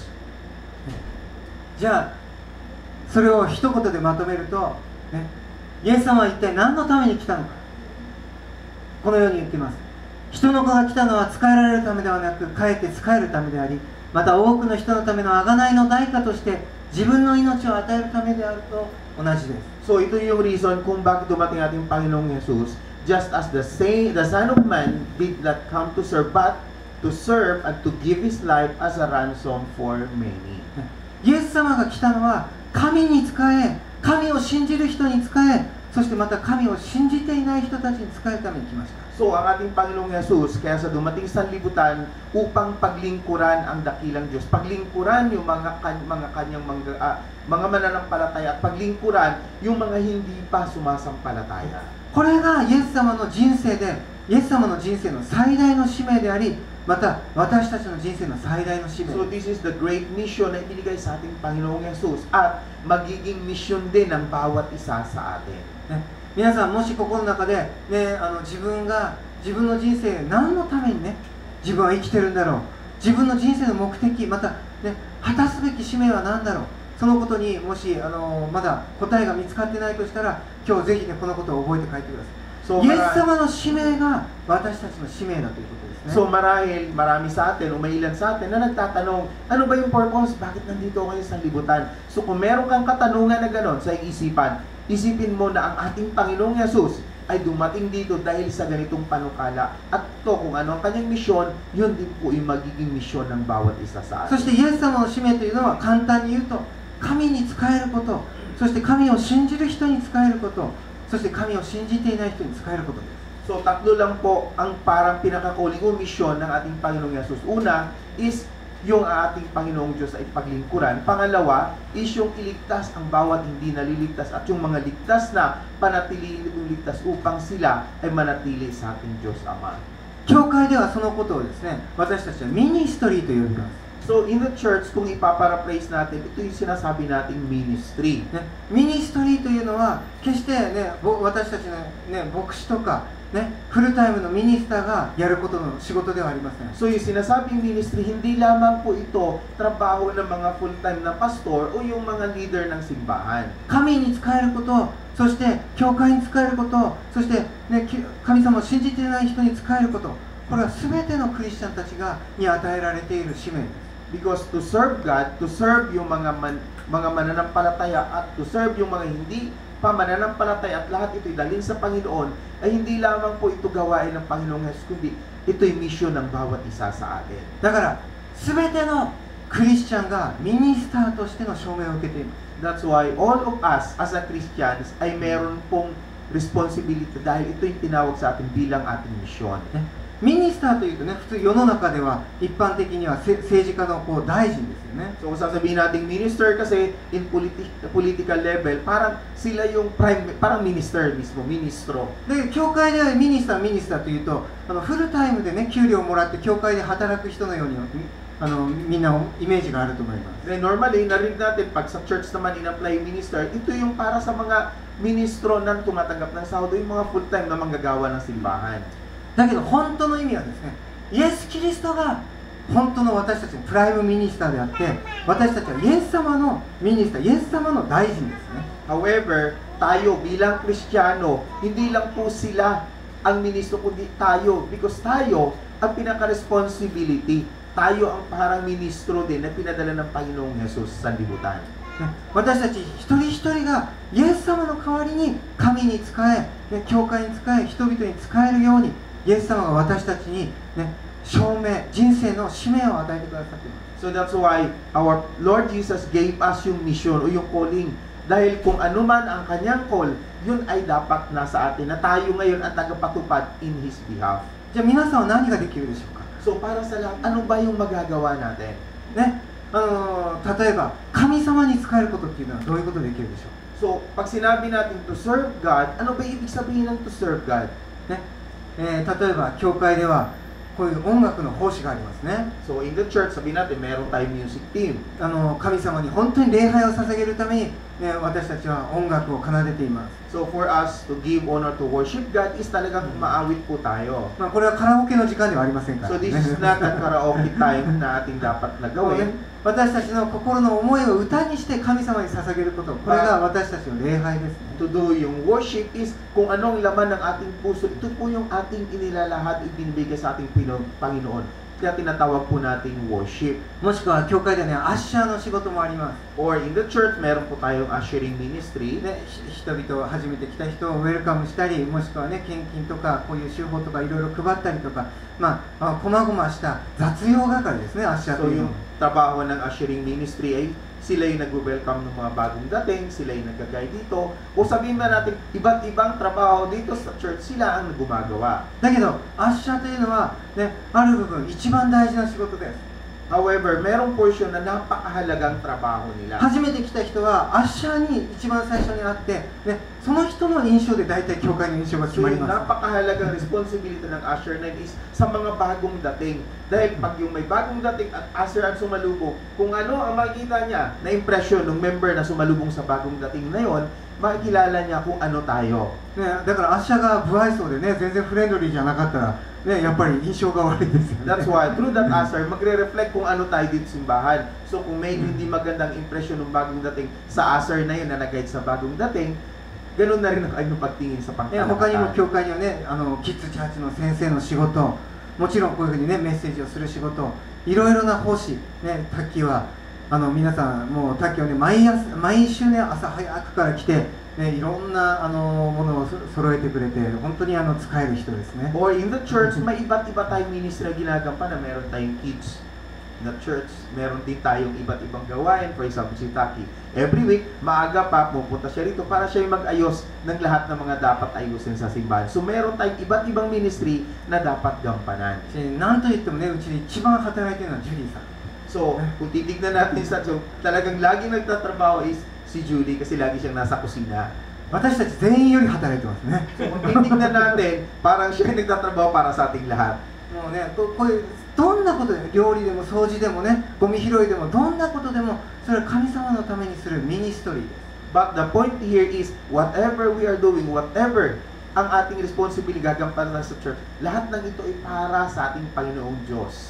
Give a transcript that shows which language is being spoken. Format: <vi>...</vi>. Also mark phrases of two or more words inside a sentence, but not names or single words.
<ja>じゃあそれを一言でまとめると、ね、イエス様は一体何のために来たのか。このように言っています。人の子が来たのは仕えられるためではなく、かえって仕えるためであり、また多くの人のための贖いの代価として自分の命を与えるためであると同じです。</ja> <tl>So, ito yung reason kung bakit dumating ating Panginoong Jesus.</tl> <en>Just as the Son of Man did not come to serve, but to serve and to give His life as a ransom for many.</en> <ja>イエス様が来たのは神に仕え、神を信じる人に仕え、そしてまた神を信じていない人たちに仕えるために来ました。</ja> <tl>So, ang ating Panginoong Jesus, kaya sa dumating sa libutan upang paglingkuran ang dakilang Diyos. Paglingkuran yung mga kanyang mga mananampalataya at paglingkuran yung mga hindi pa sumasampalataya.</tl> <ja>これがイエス様の人生で、イエス様の人生の最大の使命であり、また私たちの人生の最大の使命。</ja> <tl>So,</tl> <en>this is the great mission</en> <tl>na ibinigay sa ating Panginoong Jesus at magiging mission din ng bawat isa sa atin.</tl> <ja>ね、皆さんもしここの中で、ね、自分の人生何のためにね自分は生きてるんだろう、自分の人生の目的、また、ね、果たすべき使命は何だろう、そのことにもしまだ答えが見つかってないとしたら、今日ぜひ、ね、このことを覚えて帰ってください。 So, イエス様の使命が私たちの使命だということですね。</ja> <tl>So, marami sa atin o may ilan sa atin na nagtatanong, ano ba yung purpose? Bakit nandito kayo sa libutan? So, kung meron kang katanungan na gano'n sa isipan, isipin mo na ang ating Panginoong Jesus, ay dumating dito dahil sa ganitong panukala. At to kung ano ang kanyang misyon, yun din po yung magiging misyon ng bawat isa sa</tl> <ja>そし</ja> <tl>atin.</tl> <ja>てイエス様の使命というのは簡単に言うと、神に仕えること、そして神を信じる人に仕えること、そして神を信じていない人に仕えることです。</ja> <tl>So tatlo lang po ang parang pinakakuling o misyon ng ating Panginoong Yesus. Una is yung ating Panginoong Diyos ay paglingkuran. Pangalawa is yung iligtas ang bawat hindi naliligtas at yung mga ligtas na panatiliin itong ligtas upang sila ay manatili sa ating Diyos Ama.</tl> <ja>教会ではそのことをですね、私たちはミニストリーと呼びます。</ja> <en>So in the church,</en> <tl>kung ipaparaphrase natin, ito yung sinasabi nating ministry.</tl> <ja>ね、ミニストリーというのは決してね、私たちの、ね、牧師とか、ね、フルタイムのミニスターがやることの仕事ではありません。</ja> <tl>So yung sinasabing ministry, hindi lamang po ito trabaho ng mga full-time na pastor o yung mga leader ng simbahan.</tl> <ja>神に仕えること、そして教会に仕えること、そして、ね、神様を信じていない人に仕えること、これは全てのクリスチャンたちに与えられている使命です。</ja> <en>Because to serve God, to serve</en> <tl>yung mga mananampalataya at</tl> <en>to serve</en> <tl>yung mga hindi pa mananampalataya at lahat ito'y dalhin sa Panginoon, ay hindi lamang po ito gawain ng Panginoong Hesus, kundi ito'y mission ng bawat isa sa atin.</tl> <ja>だから全てのクリスチャンがミニスターとしての証明を受けています。</ja> <en>That's why all of us as a Christians</en> <tl>ay meron pong responsibility dahil ito yung tinawag sa atin bilang ating mission.</tl> <ja>ミニスターというとね、普通世の中では一般的には政治家のこう大臣ですよね。</ja> <tl>So kung sasabihin nating minister kasi</tl> <en>in political level,</en> <tl>parang sila yung parang minister mismo, ministro.</tl> <ja>で、教会ではミニスターというと、フルタイムでね、給料をもらって教会で働く人のようにみんなイメージがあると思います。</ja> <tl>Then normally, narinig natin pag sa church naman in-apply minister, ito yung para sa mga ministro na tumatanggap ng sahod, yung mga full-time na manggagawa ng simbahan.</tl> <ja>だけど本当の意味はですね、イエス・キリストが本当の私たちのプライムミニスターであって、私たちはイエス様のミニスター、イエス様の大臣ですね。</ja> <tl>However, tayo bilang Kristiyano, hindi lang po sila ang ministro kundi tayo, because tayo ang pinaka-responsibility. Tayo ang parang ministro din na pinadala ng Panginoong Hesus sa libutan.</tl> <ja>私たち一人一人がイエス様の代わりに神に仕え、教会に仕え、人々に仕えるようにイエス様が私たちに、ね、証明、人生の使命を与えてくださっています。</ja> <en>So that's why our Lord Jesus gave us yung mission o yung calling.</en> <tl>Dahil kung ano man ang kanyang call, yun ay dapat nasa atin na tayo ngayon ang tagapatupad</tl> <en>in His behalf.</en> <ja>じゃあ皆さんは何ができるでしょうか。</ja> <tl>So para sa lahat, ano ba yung magagawa natin?</tl> <ja>ね、例えば神様に仕えることっていうのはどういうことできるでしょう。</ja> <tl>So pag sinabi natin</tl> <en>to serve God,</en> <tl>ano ba ibig sabihin ng</tl> <en>to serve God?</en> <ja>ね、例えば教会ではこういう音楽の奉仕がありますね。</ja> <en>So in the church,</en> <tl>sabihin natin, meron tayong</tl> <en>music team.</en> <ja>神様に本当に礼拝を捧げるために、ね、私たちは音楽を奏でています。</ja> <en>So for us to give honor to worship God is</en> <tl>talagang maawit po tayo.</tl> <ja>まあ、これはカラオケの時間ではありませんから、</ja> <en>So this is not a karaoke time</en> <tl>na ating dapat na</tl> <ja>こうね</ja> <tl>gawin.</tl> <ja>私たちの心の思いを歌にして神様に捧げること、これが私たちの礼拝ですね。</ja> <en>To do</en> <tl>yung worship is kung anong laman ng ating puso, ito po yung ating inilalahad, ibinibigay sa ating Panginoon. Kaya tinatawag po nating worship.</tl> <ja>もしくは教会ではね、アッシャーの仕事もあります。</ja> <en>Or in the church,</en> <tl>meron po tayong</tl> <en>ushering ministry.</en> <ja>ね、人々を初めて来た人をウェルカムしたり、もしくはね、献金とかこういう手法とかいろいろ配ったりとか、まあ、こまごました雑用係ですね、アッシャー So というの</ja> <tl>yung trabaho ng</tl> <en>ushering ministry</en> <tl>ay sila yung nag-welcome ng mga bagong dating, sila yung nag-guide dito. O sabihin na natin, iba't ibang trabaho dito sa church, sila ang gumagawa.</tl> <ja>だけど、アッシャーというのは、ね、ある部分一番大事な仕事です。</ja> <tl>However, merong portion na napakahalagang trabaho nila.</tl> <ja>初めて来た人はアッシャーに一番最初に会って、ね、その人の印象で大体教会の印象が決 So まり</ja> <tl>yung</tl> <ja>ます。</ja> <tl>napakahalagang responsibility ng usher na is sa mga bagong dating. Dahil pag yung may bagong dating at usher ang sumalubong, kung ano ang makikita niya na impression ng member na sumalubong sa bagong dating na yon, makikilala niya kung ano tayo.</tl> <ja>ね、だからアッシャーが不愛想でね、全然フレンドリーじゃなかったら、ね、やっぱり印象が悪いですよね。</ja> <en>That's why through that usher,</en> <tl>magre-reflect kung ano tayo dito sa simbahan. So kung may hindi magandang impression ng bagong dating sa usher na yun na nag-guide sa bagong dating, ganun na rin ang kanyang pagtingin sa</tl> <ja>ね、他にも</ja> <tl>pangkalahatan.</tl> <ja>教会にはね、キッズチャーチの先生の仕事、もちろんこういうふうにね、メッセージをする仕事、いろいろな奉仕、ね、タッキーは皆さんもうタッキーはね、毎週ね、朝早くから来て、 ね、いろんなものを揃えてくれて本当に使える人ですね。</ja> <en>Or in the church,</en> <tl>may iba't iba tayong ministry na ginagampanan. Meron tayong</tl> <en>kids in the church.</en> <tl>Meron din tayong iba't ibang gawain.</tl> <en>For example, si Taki. Every week,</en> <tl>maaga pa, pupunta siya rito para siya yung mag-ayos ng lahat ng mga dapat ayusin sa simbahan. So, meron tayong iba't ibang ministry na dapat gampanan.</tl> <ja>なんといってもね、うちで一番働いてるのはジュリーさん。</ja> <tl>So, kung titignan natin sa so, talagang lagi nagtatrabaho is si Julie kasi lagi siyang nasa kusina.</tl> <ja>私たち全員より働いてますね。</ja> <tl>So, kung titignan natin, parang siya yung nagtatrabaho para sa ating lahat.</tl> <ja>もうね、これどんなことでも、料理でも掃除でもね、ゴミ拾いでも、どんなことでもそれは神様のためにするミニストリーです。</ja> <en>But the point here is, whatever we are doing,</en> <tl>whatever ang ating responsibility gagampanan sa church, lahat ng ito ay para sa ating Panginoong Diyos.</tl>